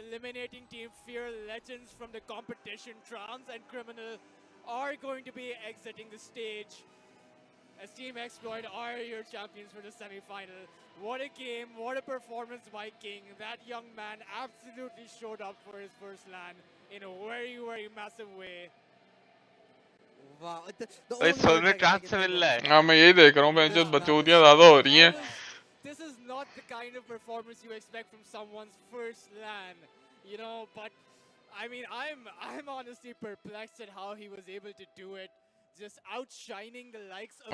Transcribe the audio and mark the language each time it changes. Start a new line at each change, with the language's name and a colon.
English: Eliminating Team Fear legends from the competition. Trans and Criminal are going to be exiting the stage. As Team Exploit are your champions for the semi-final. What a game, what a performance by King. That young man absolutely showed up for his first LAN in a very, very massive way. Wow.
Hindi: भाई soul में trans से मिल रहा है हाँ मैं यही देख रहा हूँ जो बचौतियाँ ज़्यादा हो रही हैं
English: This is not the kind of performance you expect from someone's first LAN, you know, but I mean I'm honestly perplexed at how he was able to do it, just outshining the likes of